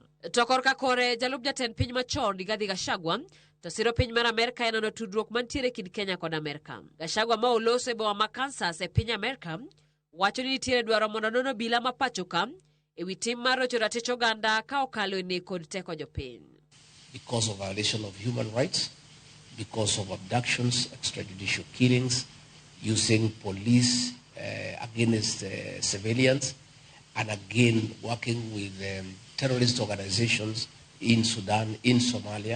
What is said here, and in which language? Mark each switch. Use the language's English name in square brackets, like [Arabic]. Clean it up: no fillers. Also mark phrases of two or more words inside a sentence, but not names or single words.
[Luo (Kenya and Tanzania)] To korka kore jalup jatend piny machon Rigathi Gachagua to siro piny mar Amerka e nono tudruok mantiere kind Kenya kod Amerka. Gachagua ma oloso e boma ma Kansas e piny Amerka wacho ni nitiere dwaro mondo nono bila ma pacho ka e wi tim mar rocho ratich oganda ka okalo ne kod teko jopiny. [English] Because of violation of human rights, because of abductions, extrajudicial killings, using police against civilians, and again working with terrorist organizations in Sudan, in Somalia.